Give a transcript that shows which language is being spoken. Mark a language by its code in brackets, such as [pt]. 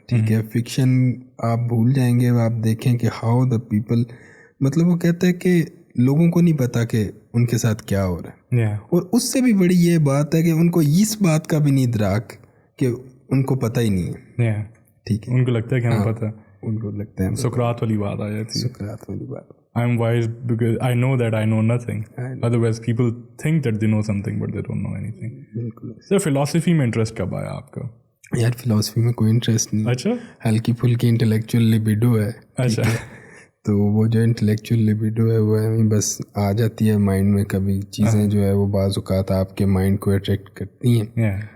[ur] ٹھیک ہے, فکشن آپ بھول جائیں گے. آپ دیکھیں کہ [en] how the people, [ur] مطلب وہ کہتے ہیں کہ لوگوں کو نہیں پتا کہ ان کے ساتھ کیا ہو رہا ہے. اور اس سے بھی بڑی یہ بات ہے کہ ان کو اس بات کا بھی نہیں ادراک کہ ان کو پتہ ہی نہیں ہے. ٹھیک ہے, ان کو لگتا ہے کہ ہمیں پتہ, ان کو لگتا ہے سقراط والی بات آ جاتی ہے. سقراط والی بات, [en] I am wise because I know that I know nothing. Otherwise people think that they know something but they don't know anything. [ur] بالکل. سر فلاسفی میں انٹرسٹ کب آیا آپ کا؟ یار فلاسفی میں کوئی انٹرسٹ نہیں. اچھا, ہلکی پھلکی انٹلیکچوئل لبیڈو ہے. اچھا, تو وہ جو انٹلیکچوئل لبیڈو ہے وہ بس آ جاتی ہے مائنڈ میں. کبھی چیزیں جو ہے وہ بعض اوقات آپ کے مائنڈ کو اٹریکٹ کرتی ہیں.